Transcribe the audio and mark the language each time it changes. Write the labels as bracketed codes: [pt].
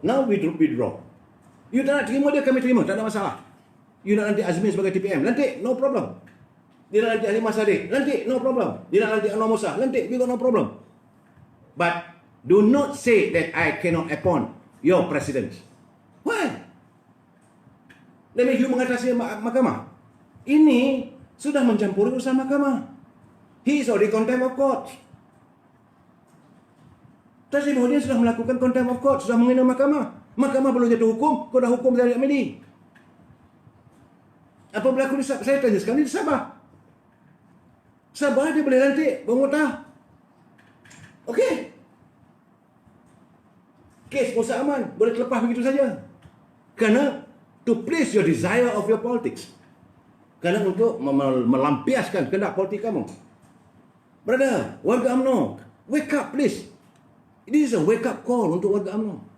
[en] Now we withdraw. [ms] You tak nak terima dia, kami terima. Tak ada masalah. You nak nanti Azmin sebagai TPM. Nanti, [en] no problem. [ms] Dia nak nanti Halimah Saddiq. Nanti, no problem. Dia nak nanti Anwar Musa. Nanti, [en] we got no problem. But do not say that I cannot appoint your president. Why? That means you [ms] mengatasi mahkamah. Ini sudah mencampuri urusan mahkamah. [en] He is already contempt of court. [ms] Tan Sri Muhyiddin sudah melakukan contempt of court, sudah menghina mahkamah. Mahkamah belum jatuh hukum, kau dah hukum Zahid Hamidi. Apa berlaku di Sabah? Saya tanya sekarang, di Sabah. Sabah dia boleh lantik penguatah. Okey. Kes Musa Aman boleh terlepas begitu saja. Kerana [en] to please your desire of your politics. [ms] Kerana untuk melampiaskan kehendak politik kamu. [en] Brother, warga UMNO, wake up please. This is a wake up call [ms] untuk warga UMNO.